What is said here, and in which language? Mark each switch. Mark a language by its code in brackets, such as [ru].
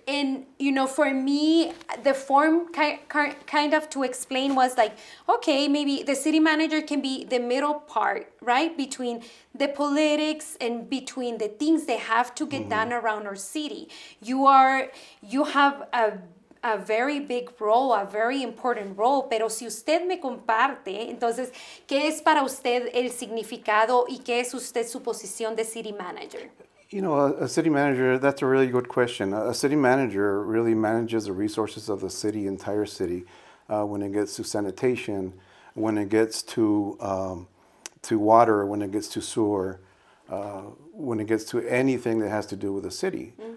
[en] And, for me, the form kind of to explain was like, okay, maybe the city manager can be the middle part, right? Between the politics and between the things they have to get done around our city. You have a very big role, a very important role, [es] pero si usted me comparte, entonces, ¿qué es para usted el significado y qué es usted su posición de city manager? [en] A city manager, that's a really good question. A city manager really manages the resources of the city, entire city, when it gets to sanitation, when it gets to water, when it gets to sewer, when it gets to anything that has to do with the city.